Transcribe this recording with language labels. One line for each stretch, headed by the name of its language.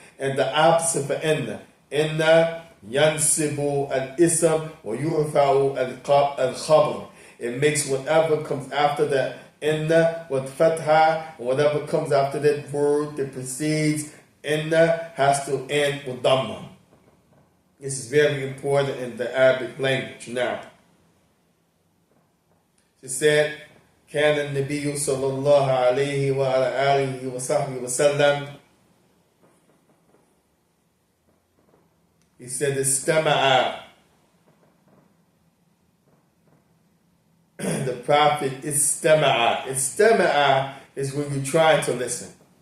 English: And the opposite for inna.
Arabic: Inna yansibu al-ism wa yurfa'u al-qabr.
English: It makes whatever comes after that inna with fatha, and whatever comes after that word that precedes inna has to end with dhamma. This is very important in the Arabic language. Now, she said,
Arabic: كان النبي صلى الله عليه وعلى آله وصحبه وسلم.
English: He said, استمع. The Prophet istama'a. Istama'a is when you're trying to listen.